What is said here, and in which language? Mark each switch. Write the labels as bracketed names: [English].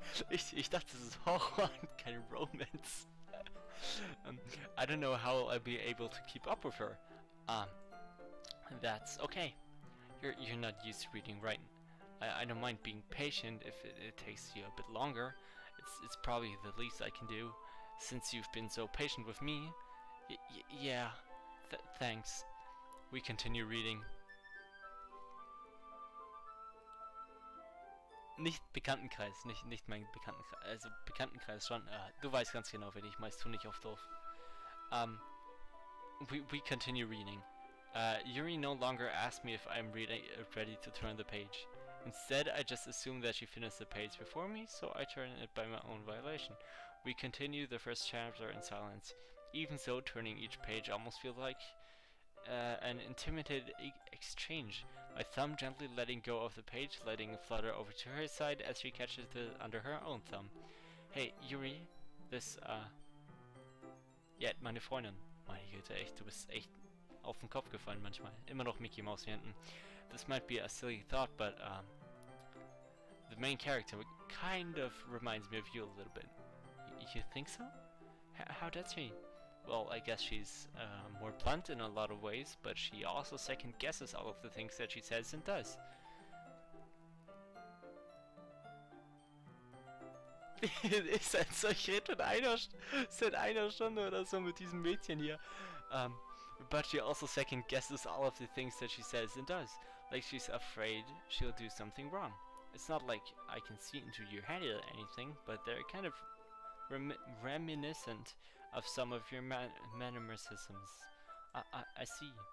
[German] Ich dachte, das ist Horror und keine Romance. [English] I don't know how I'll be able to keep up with her. That's okay. You're not used to reading, right? I don't mind being patient if it takes you a bit longer. It's probably the least I can do, since you've been so patient with me. Yeah, thanks. We continue reading. [German] Nicht Bekanntenkreis, nicht mein Bekanntenkreis, also Bekanntenkreis schon, du weißt ganz genau, wen ich meist tu nicht auf doof. [English] We continue reading. Yuri no longer asks me if I'm ready to turn the page. Instead, I just assume that she finished the page before me, so I turn it by my own violation. We continue the first chapter in silence. Even so, turning each page almost feels like an intimidated exchange. My thumb gently letting go of the page, letting it flutter over to her side as she catches it under her own thumb. Hey, Yuri, [German] Ja, meine Freundin. Meine Güte, echt, du bist echt auf den Kopf gefallen manchmal. Immer noch Mickey Mouse hier hinten. [English] This might be a silly thought, but the main character kind of reminds me of you a little bit. You think so? How does she? Well, I guess she's more blunt in a lot of ways, but she also second guesses all of the things that she says and does. [German] Ist ein solch Ritt seit einer Stunde oder so mit diesem Mädchen hier. [English] But she also second guesses all of the things that she says and does. Like she's afraid she'll do something wrong. It's not like I can see into your head or anything, but they're kind of reminiscent of some of your mannerisms. I see.